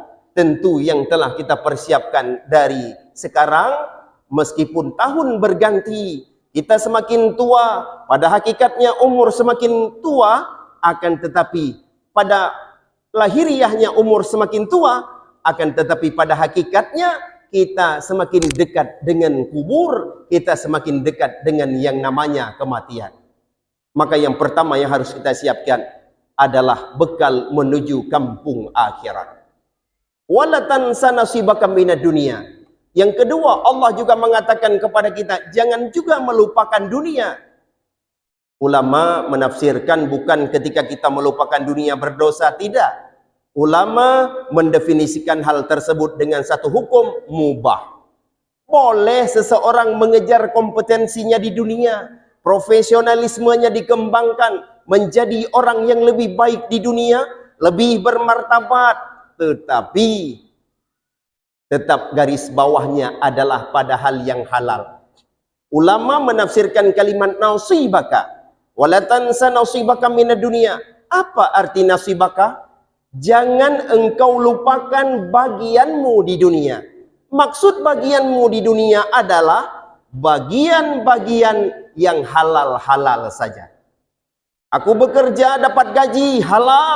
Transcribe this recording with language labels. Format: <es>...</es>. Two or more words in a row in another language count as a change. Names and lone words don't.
<id>Tentu yang telah kita persiapkan dari sekarang, meskipun tahun berganti, kita semakin tua, pada hakikatnya umur semakin tua, akan tetapi pada lahiriahnya umur semakin tua, akan tetapi pada hakikatnya kita semakin dekat dengan kubur, kita semakin dekat dengan yang namanya kematian. Maka yang pertama yang harus kita siapkan adalah bekal menuju kampung akhirat.</id> <ar>ولا تنس نصيبك من الدنيا.</ar> <id>Yang kedua, Allah juga mengatakan kepada kita, jangan juga melupakan dunia. Ulama menafsirkan bukan ketika kita melupakan dunia berdosa, tidak. Ulama mendefinisikan hal tersebut dengan satu hukum mubah. Boleh seseorang mengejar kompetensinya di dunia, profesionalismenya dikembangkan, menjadi orang yang lebih baik di dunia, lebih bermartabat, tetapi tetap garis bawahnya adalah pada hal yang halal. Ulama menafsirkan kalimat nasibaka,</id> <ar>ولا تنس نصيبك من الدنيا.</ar> <id>Apa arti nasibaka? Jangan engkau lupakan bagianmu di dunia. Maksud bagianmu di dunia adalah bagian-bagian yang halal-halal saja. Aku bekerja dapat gaji halal.</id>